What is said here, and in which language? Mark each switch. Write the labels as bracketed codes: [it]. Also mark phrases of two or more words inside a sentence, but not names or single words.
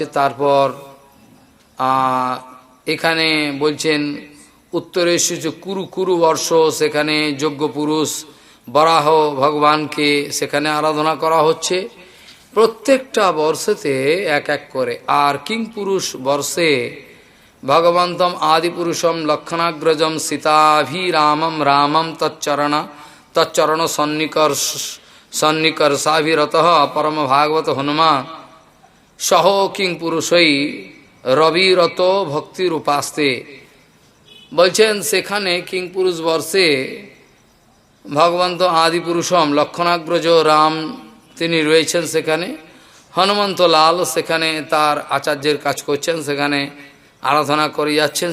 [bn] তারপর এখানে বলছেন উত্তরে এসেছে কুরু বর্ষ, সেখানে যজ্ঞ পুরুষ বরাহ ভগবানকে সেখানে আরাধনা করা হচ্ছে। প্রত্যেকটা বর্ষেতে এক এক করে। আর কিং পুরুষ বর্ষে [sa] भगवंतम आदिपुरुषम लक्षणाग्रजम सीताभिरामम रामम तच्चरण सन्निकर्षाभिरतः परम भागवत हनुमान सहो किंग पुरुषई रविरत भक्ति रूपास्ते। [bn] বলছেন সেখানে কিং পুরুষ বর্ষে [sa] ভগবন্ত আদিপুরুষম লক্ষণাগ্রজ রাম [bn] তিনি রয়েছেন সেখানে, হনুমন্ত লাল সেখানে তার আচার্যের কাজ করছেন, সেখানে আরাধনা করে যাচ্ছেন।